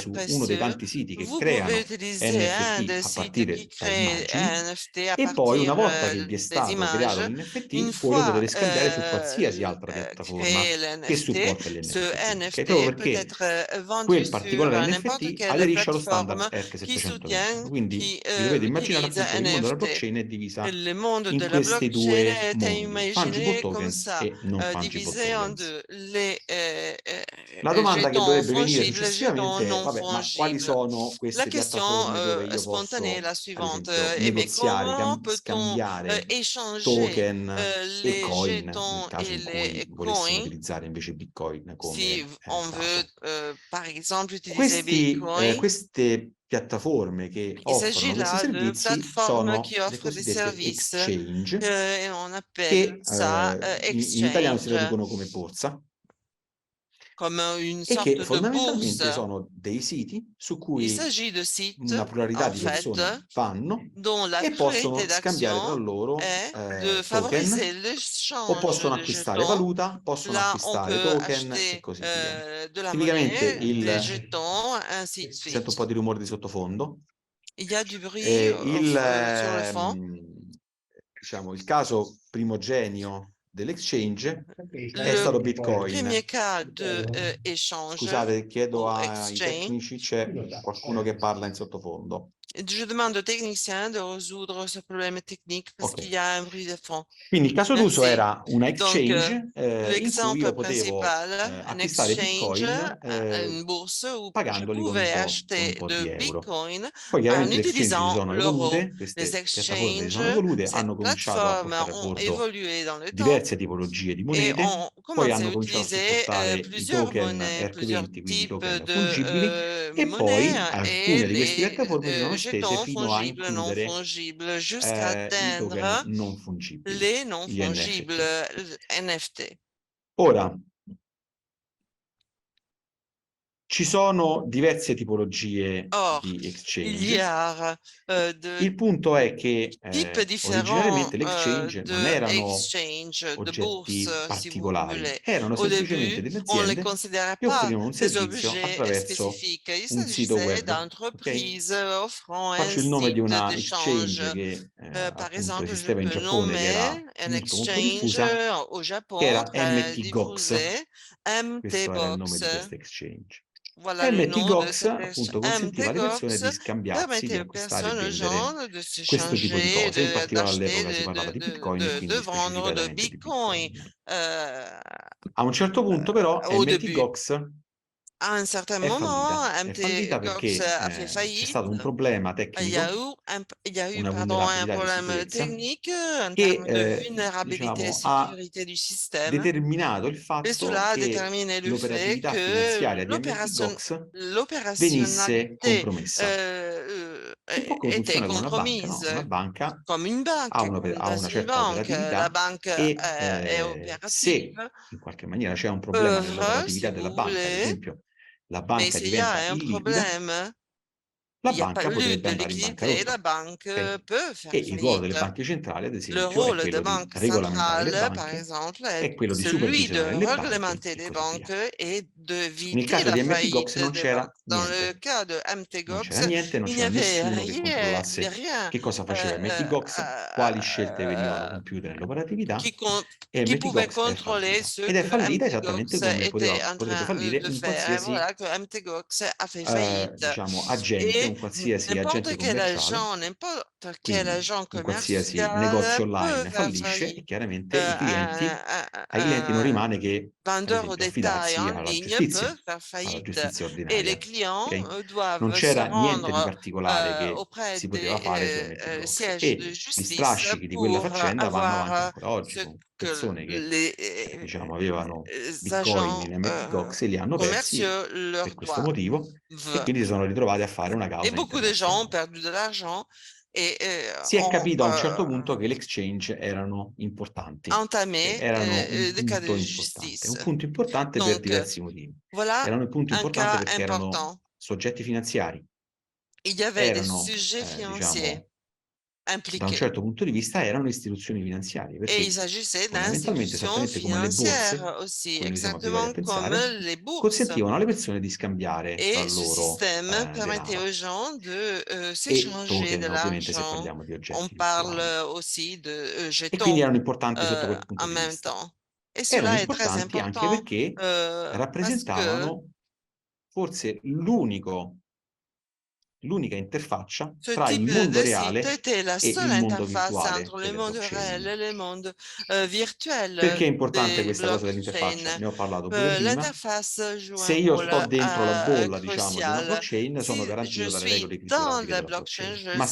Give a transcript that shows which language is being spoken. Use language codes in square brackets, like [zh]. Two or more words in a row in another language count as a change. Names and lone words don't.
[it] su uno dei [fr] précieux, [it] tanti siti che [fr] vous pouvez [it] creano [fr] utiliser un NFT des [it] a [fr] sites qui [it] partire da [fr] crée [it] immagini, [fr] un NFT à [it] e poi una [fr] partir [it] volta che vi è [fr] des [it] stato creato [fr] images. [it] l'NFT, [fr] Une [it] voi lo [fr] fois [it] potete scambiare su qualsiasi altra piattaforma [fr] créé [it] che [fr] l'NFT, [it] supporta gli [fr] ce [it] NFT, ok? Proprio [fr] NFT peut [it] perché [fr] être vendu [it] quel [fr] sur [it] particolare [fr] n'importe [it] NFT [fr] quelle [it] aderisce allo standard [fr] plateforme qui [it] ERC721. [fr] soutient, [it] Quindi [fr] qui [it] vi dovete immaginare [fr] utilise [it] appunto che il mondo della [fr] NFT. [it] blockchain è divisa [fr] Le monde [it] in [fr] de la [it] questi [fr] blockchain [it] due [fr] est [it] mondi, fungible [fr] imaginé comme [it] tokens [fr] ça, [it] e [en] non fungible [fr] divisé en [it] tokens. [fr] deux. Les [it] La domanda che [fr] jetons [it] dovrebbe venire [fr] fongibles, les jetons [it] successivamente è, [fr] non [it] vabbè, ma quali [fr] fongibles. [it] sono [fr] La [it] queste [fr] question [it] piattaforme dove io [fr] spontanée est [it] posso, [fr] la [it] ad [fr] suivante. [it] esempio, [fr] Eh bien, [it] negoziare, [fr] comment peut-on [it] scambiare [fr] échanger [it] token e [fr] les [it] coin, nel [fr] jetons [it] caso [fr] et [it] in cui [fr] les [it] volessimo [fr] coins [it] utilizzare invece Bitcoin [fr] si [it] come [fr] on veut, [it] dato? [fr] par exemple, utiliser Bitcoin? [it] Queste piattaforme che [fr] Il s'agit [it] offrono questi [fr] là de [it] servizi [fr] plateformes qui [it] sono le [fr] offrent des [it] cosiddette [fr] services [it] exchange, [fr] et on appelle [it] che [fr] ça [it] in italiano si [fr] exchange, [it] traducono come borsa, [fr] comme une [it] e che [fr] sorte de bourse. [it] fondamentalmente sono dei siti su [fr] Il [it] cui [fr] s'agit de sites, [it] una pluralità [fr] en [it] di [fr] fait, [it] persone vanno [fr] dont la [it] e [fr] priorité [it] possono scambiare tra [fr] d'action [it] loro [fr] est de [it] token, [fr] favoriser [it] o [fr] l'échange [it] possono [fr] de [it] acquistare [fr] jetons. [it] valuta, possono [fr] Là, on [it] acquistare [fr] peut [it] token e [fr] acheter [it] così via. [fr] de la [it] Tipicamente [fr] monnaie, des jetons, ainsi de [it] Sento un [fr] suite. [it] po' di rumore di sottofondo. [fr] Il y a du bruit [it] Il, [fr] sur le fond. [it] diciamo, il caso primogenio dell'exchange è [fr] Le [it] stato [fr] premier [it] Bitcoin. [fr] cas d'échange [it] Scusate, chiedo [fr] ou [it] ai [fr] exchange. [it] tecnici, c'è qualcuno che parla in sottofondo. [fr] Je demande aux techniciens de résoudre ce problème technique parce [it] Ok. [fr] qu'il y a un bruit de fond. [it] Quindi il caso d'uso [fr] Merci. [it] era una [fr] Donc, [it] exchange in cui [fr] l'exemple [it] io potevo [fr] principal, un [it] acquistare [fr] exchange, [it] Bitcoin [fr] une bourse où je [it] pagandoli con [fr] pouvais [it] con [fr] acheter [it] un po' [fr] de [it] di euro. [fr] Bitcoin [it] Poi [fr] en [it] chiaramente le exchange si [fr] utilisant [it] sono [fr] l'euro. [it] evolute, [fr] Les [it] queste piattaforme si sono [fr] exchanges, [it] evolute, [fr] cette [it] hanno cominciato a [fr] plateforme [it] portare a [fr] ont [it] bordo [fr] évolué dans le temps [it] diverse tipologie di [fr] et [it] monete, [fr] ont [it] poi [fr] commencé [it] hanno [fr] à [it] cominciato a [fr] utiliser [it] supportare i [fr] plusieurs [it] token [fr] monnaies, plusieurs [it] ERC20, quindi [fr] types [it] token [fr] de [it] fungibili, e [fr] monnaies [it] poi [fr] et [it] alcune di queste [fr] les [it] piattaforme si sono estese [fr] jetons [it] fino a [fr] fongibles, non [it] includere [fr] fongibles, jusqu'à [it] i token [fr] atteindre [it] non fungibili, [fr] les non [it] gli NFT. [fr] fongibles, NFT. [it] Ora, ci sono diverse tipologie [fr] Or, [it] di [fr] il y [it] exchange. [fr] a de [it] Il punto è che [fr] types différents [it] originariamente l'exchange non [fr] de [it] erano [fr] exchange, de [it] oggetti [fr] bourse, si vous [it] particolari, [fr] voulez. [it] erano [fr] Au [it] semplicemente [fr] début, [it] delle [fr] on ne les [it] aziende [fr] considérait [it] che [fr] pas [it] offrivano un [fr] des [it] servizio [fr] objets [it] attraverso [fr] spécifiques. Il [it] un sito [fr] s'agissait [it] web. Ok? [fr] d'entreprises offrant un [it] Faccio il nome di [fr] site [it] una [fr] d'échange. [it] exchange che [fr] Par [it] appunto [fr] exemple, je [it] esisteva in [fr] peux [it] Giappone, che era [fr] nommer un [it] molto molto [fr] exchange [it] diffusa, [fr] au [it] che [fr] Japon, [it] era [fr] très [it] MT Gox. [fr] diffusé, [it] Questo era il nome [fr] MT-Box. [it] di questa exchange. [fr] Voilà le [it] MT [fr] nom de [it] Gox [fr] cette [it] appunto consentiva alle persone [fr] MT-Gox [it] di scambiarsi, di [fr] permettait aux [it] acquistare e [fr] personnes, aux [it] vendere [fr] gens de [it] questo tipo di [fr] s'échanger, [it] cose. In particolare all'epoca si [fr] d'acheter, [it] parlava di Bitcoin e [fr] de [it] quindi [fr] vendre de [it] specificatamente di [fr] Bitcoin. [it] Bitcoin. A un certo punto però [fr] Au [it] MT [fr] début. [it] Gox [fr] À un certain [it] è [fr] moment, [it] fallita. È fallita [fr] MT-Gox [it] perché [fr] a fait [it] c'è [fr] faillite. [it] stato un problema [fr] Il y a [it] tecnico, [fr] eu, [it] una [fr] un [it] vulnerabilità di [fr] problème [it] sicurezza, [fr] technique en [it] che [fr] termes de vulnérabilité et [it] diciamo, ha [fr] sécurité du système. [it] determinato il [fr] Et [it] fatto [fr] cela a [it] che [fr] déterminé le fait [it] l'operatività [fr] que [it] finanziaria di MT Gox venisse [fr] l'opérationnalité [it] compromessa. Un po' come [fr] était [it] funziona con una banca, no? [fr] compromise, [it] Una banca [fr] comme une banque, comme [it] ha [fr] dans [it] una [fr] une [it] certa [fr] banque. La [it] operatività [fr] banque [it] e [fr] est [it] se [fr] opérative, [it] in qualche maniera c'è un problema [fr] œuvre, si [it] nell'operatività della [fr] vous [it] banca, ad [fr] voulez, [it] esempio la [fr] mais [it] banca [fr] s'il y [it] diventa [fr] a un [it] illiquida, [fr] problème, [it] la [fr] il n'y a pas [it] banca [fr] eu [it] potrebbe [fr] de [it] andare in [fr] liquidité, la [it] bancarotta. [fr] banque [it] Ok? [fr] peut [it] E [fr] faire [it] il ruolo delle [fr] faillite. [it] banche centrali, ad [fr] Le [it] esempio, è [fr] rôle de [it] quello di [fr] banque [it] regolamentare le [fr] centrale, par [it] banche, [fr] exemple, [it] è [fr] est [it] quello di [fr] celui de [it] supervisionare le banche [fr] réglementer [it] e [fr] les [it] così via. [fr] banques et [it] Nel [fr] d'éviter [it] caso [fr] la [it] di MT [fr] faillite [it] Gox non [fr] des [it] c'era [fr] banques. Dans le [it] niente. [fr] cas de [it] Non c'era [fr] MT-Gox, [it] niente, non [fr] il n'y [it] c'era [fr] avait [it] nessuno che [fr] rien, [it] controllasse [fr] rien [it] che cosa faceva MT Gox, quali scelte venivano compiute nell'operatività, e [fr] qui [it] MT [fr] pouvait [it] Gox è [fr] contrôler [it] fallita. [fr] ce [it] Ed è [fr] que [it] fallita esattamente [fr] MT-Gox [it] come [fr] était en [it] potrebbe [fr] train [it] fallire [fr] de [it] un [fr] faire. Et [it] qualsiasi [fr] voilà que MT-Gox a fait faillite. [it] diciamo agente, [fr] Et [it] un qualsiasi agente commerciale, [fr] n'importe quel [it] quindi [fr] agent [it] un qualsiasi negozio [fr] commercial peut [it] online [fr] faire [it] fallisce e [fr] faillite. [it] chiaramente ai clienti non [fr] Un [it] rimane che, ad [fr] vendeur au [it] esempio, [fr] détail [it] affidarsi [fr] en [it] alla [fr] ligne [it] giustizia, [fr] peut faire [it] alla [fr] faillite [it] giustizia [fr] et les [it] ordinaria. [fr] clients [it] Ok? Non [fr] doivent se [it] c'era niente di [fr] rendre [it] particolare che [fr] auprès [it] si poteva fare su [fr] des [it] MT Gox [fr] sièges de [it] e gli [fr] justice [it] strascichi di quella [fr] pour [it] faccenda vanno avanti [fr] avoir [it] ancora oggi [fr] ce [it] con [fr] que [it] persone che [fr] les [it] diciamo avevano Bitcoin [fr] agents [it] in MT Gox e li hanno persi [fr] commerciaux [it] per [fr] leur [it] questo motivo e [fr] doivent. [it] quindi si sono ritrovati a fare una [fr] Et [it] causa [fr] beaucoup de gens ont [it] internazionale. [fr] perdu de l'argent et [it] Si è capito a un certo punto che le exchange erano importanti, [fr] entamé [it] erano [fr] des cas de justice. [it] un punto importante per [fr] Donc, [it] diversi motivi. [fr] voilà [it] Erano un punto [fr] un [it] importante [fr] cas [it] perché erano [fr] important. [it] soggetti finanziari, [fr] Il y avait des [it] erano, [fr] sujets financiers [it] diciamo, da un [fr] impliqués [it] certo punto di vista erano istituzioni finanziarie, [fr] et [it] perché [fr] il s'agissait [it] fondamentalmente, [fr] d'institutions [it] esattamente come le borse, [fr] financières aussi, [it] come noi siamo abituati a [fr] exactement comme [it] pensare, [fr] les bourses. [it] consentivano alle persone di scambiare tra [fr] Et ce [it] loro [fr] système permettait [it] denaro [fr] aux gens de [it] e [fr] s'échanger de [it] token, ovviamente, se [fr] l'argent. [it] parliamo di [fr] On [it] oggetti [fr] parle [it] virtuali. [fr] aussi de [it] E quindi [fr] jetons [it] erano importanti sotto quel punto [fr] en [it] di [fr] même [it] vista. [fr] temps. Et [it] Erano [fr] cela est très [it] importanti anche [fr] important [it] perché [fr] parce que [it] rappresentavano forse l'unica interfaccia [fr] ce [it] tra il [fr] type [it] mondo [fr] de site [it] reale [fr] était la [it] e [fr] seule [it] il mondo [fr] interface [it] virtuale [fr] entre le [it] delle [fr] monde réel [it] blockchain. [fr] et le monde virtuel [it] Perché è importante [fr] des [it] questa cosa dell'interfaccia? [fr] blockchains. [it] Ne ho parlato pure prima. [fr] L'interface joue [it] Se [fr] un [it] io [fr] rôle [it] sto dentro la bolla, diciamo, di una [fr] crucial. [it] blockchain, sono [fr] Si je [it] garantito dalle regole [fr] suis dans [it] criptografiche [fr] la [it] della [fr] blockchain, [it] blockchain. [fr] je